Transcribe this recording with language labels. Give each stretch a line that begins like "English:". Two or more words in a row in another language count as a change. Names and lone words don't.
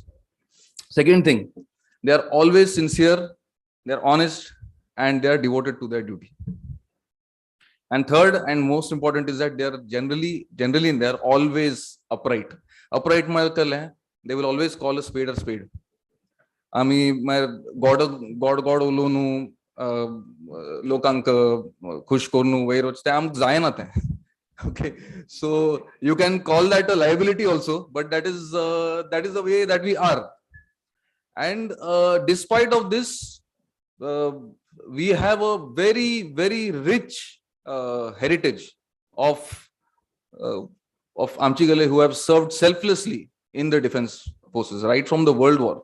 English: Second thing, they are always sincere, they are honest, and they are devoted to their duty. And third and most important is that they are generally they are always upright. Upright means they will always call a spade a spade. my God
Konkani: olonu lokank khush kornu वैरोच ते आमक जायना ते.
English: Okay, so you can call that a liability also, but that is the way that we are. And despite of this, we have a very, very rich heritage of Amchigale who have served selflessly in the defense forces right from the World War.